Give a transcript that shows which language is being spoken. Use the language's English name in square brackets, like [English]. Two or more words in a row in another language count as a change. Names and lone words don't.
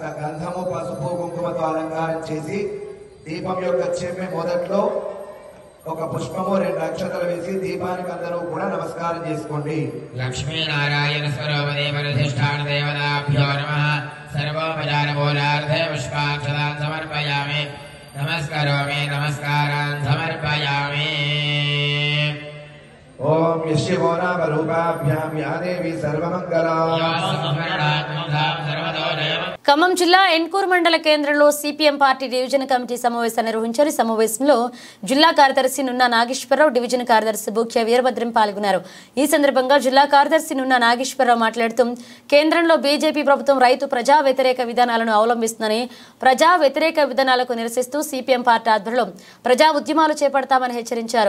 [Telugu] గంధము, పసుపు, కుంకుమతో అలంకారం చేసి దీపం యొక్క చెమ్మె మొదట్లో ఒక పుష్పము, 2 అక్షతలు వేసి దీపానికి అందరూ కూడా నమస్కారం చేసుకోండి. [Sanskrit] లక్ష్మీనారాయణ స్వరూప దేవరధిష్టాన దేవతాభ్యో నమః. सर्वोपचारपूजार्थे पुष्पाक्षतान् समर्पयामि नमस्करोमि नमस्कारान् समर्पयामि ओम यस्य नामरूपाभ्यां या देवी सर्वमंगला [Telugu] ఖమ్మం జిల్లా ఎన్కూరు మండల కేంద్రంలో సిపిఎం పార్టీ డివిజన్ కమిటీ సమావేశం నిర్వహించారు. ఈ సమావేశంలో జిల్లా కార్యదర్శి నున్న నాగేశ్వరరావు, డివిజన్ కార్యదర్శి బూఖ్య వీరభద్రం పాల్గొన్నారు. ఈ సందర్భంగా జిల్లా కార్యదర్శి నున్న నాగేశ్వరరావు మాట్లాడుతూ కేంద్రంలో బీజేపీ ప్రభుత్వం రైతు ప్రజా వ్యతిరేక విధానాలను అవలంబిస్తుందని, ప్రజా వ్యతిరేక విధానాలకు నిరసిస్తూ సిపిఎం పార్టీ ఆధ్వర్యంలో ప్రజా ఉద్యమాలు చేపడతామని హెచ్చరించారు.